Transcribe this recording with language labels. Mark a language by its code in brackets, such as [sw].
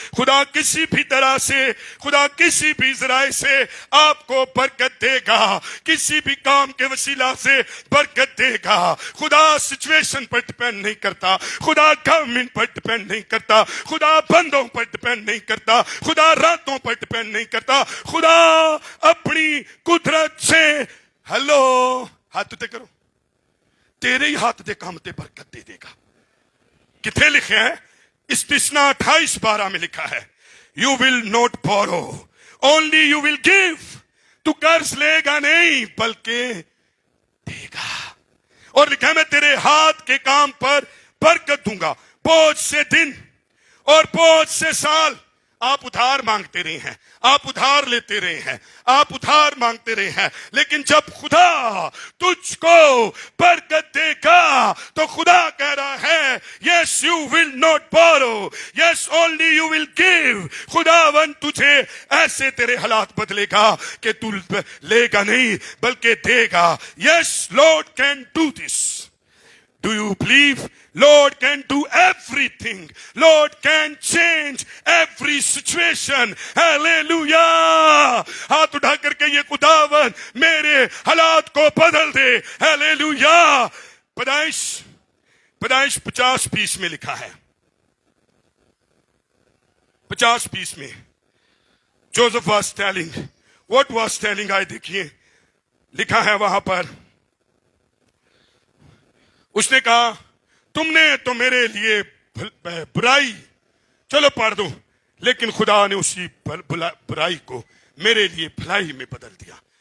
[ur] خدا کسی بھی طرح سے, خدا کسی بھی ذرائع سے آپ کو برکت دے گا. کسی بھی کام کے وسیلہ سے برکت دے گا. خدا سچویشن پر ڈیپینڈ نہیں کرتا, خدا گورنمنٹ پر ڈیپینڈ نہیں کرتا, خدا بندوں پر ڈیپینڈ نہیں کرتا, خدا راتوں پر ڈیپینڈ نہیں کرتا. خدا اپنی قدرت سے, ہلو ہاتھ اٹھے کرو, [pa] تیرے ہی ہاتھ دے کام تے برکت دے دے گا. [ur] کتنے لکھے ہیں؟ استثناء 28:12 میں لکھا ہے [en] You will not borrow only you will give. [ur] تو قرض لے گا نہیں بلکہ دے گا. اور لکھا ہے میں تیرے ہاتھ کے کام پر برکت دوں گا. بہت سے دن اور بہت سے سال آپ ادھار مانگتے رہے ہیں, آپ ادھار لیتے رہے ہیں, آپ ادھار مانگتے رہے ہیں, لیکن جب خدا تجھ کو برکت دے گا تو خدا کہہ رہا ہے [en] Yes you will not borrow, yes only you will give. [ur] خداوند تجھے ایسے تیرے حالات بدلے گا کہ تو لے گا نہیں بلکہ دے گا. [en] Yes Lord can do this. Do you believe? Lord can do everything. Lord can change every situation. Hallelujah. [ur] ہاتھ اٹھا کر کے یہ خداوند میرے حالات کو بدل دے. Hallelujah. پیدائش 50:20 میں لکھا ہے. 50:20 میں [en] Joseph was telling. What was telling? [ur] آئے دیکھیے لکھا ہے وہاں پر. اس نے کہا تم نے تو میرے لیے برائی, چلو پڑھ دو, لیکن خدا نے اسی برائی کو میرے لیے بھلائی میں بدل دیا.